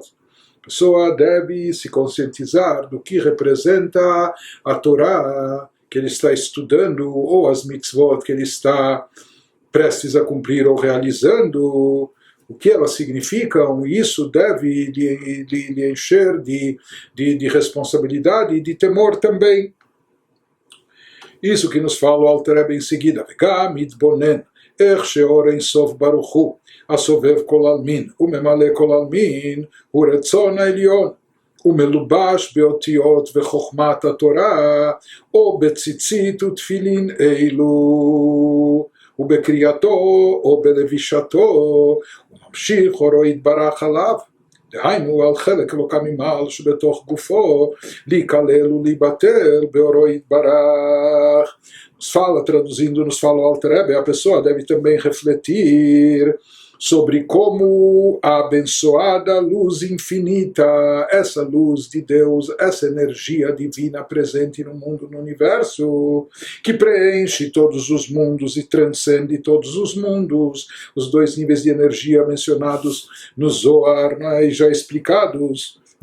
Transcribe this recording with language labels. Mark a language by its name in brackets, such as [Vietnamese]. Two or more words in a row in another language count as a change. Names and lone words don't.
[Portuguese] A pessoa deve se conscientizar do que representa a Torá que ele está estudando, ou as mitzvot que ele está prestes a cumprir ou realizando, o que elas significam, e isso deve lhe encher de responsabilidade e de temor também. Isso que nos fala o Alter Rebbe em seguida, [Hebrew] וגם מתבונן איך שאור אין סוף ברוך הוא, הסובב כל עלמין וממלא כל עלמין, הוא רצון העליון. ומלובש באותיות וחוכמת התורה, או בציצית ותפילין אלו, ובקריאתו או בלבישתו, וממשיך אורו יתברך עליו. דהיינו על חלק אלוקה ממעל שבתוך גופו, להיכלל ולהיבטל באורו יתברך. [Portuguese] Nos fala, traduzindo, nos fala o Alter Rebbe, a pessoa deve também refletir sobre como a abençoada luz infinita, essa luz de Deus, essa energia divina presente no mundo, no universo, que preenche todos os mundos e transcende todos os mundos, os dois níveis de energia mencionados no Zohar, e já explicados,